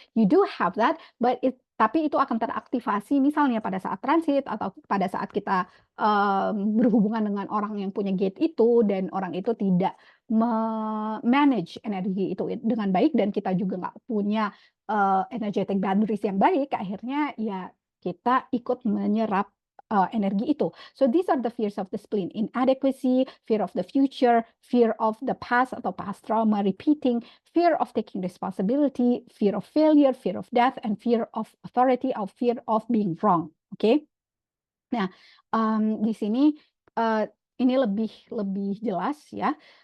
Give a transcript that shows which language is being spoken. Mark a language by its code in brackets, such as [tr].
[en] You do have that, [id] tapi itu akan teraktivasi misalnya pada saat transit atau pada saat kita berhubungan dengan orang yang punya gate itu dan orang itu tidak manage energi itu dengan baik, dan kita juga nggak punya energetic boundaries yang baik, akhirnya ya kita ikut menyerap energi itu. [en] So these are the fears of the spleen: inadequacy, fear of the future, fear of the past atau past trauma repeating, fear of taking responsibility, fear of failure, fear of death, and fear of authority, or fear of being wrong. Oke? [id] Nah, di sini ini lebih jelas ya.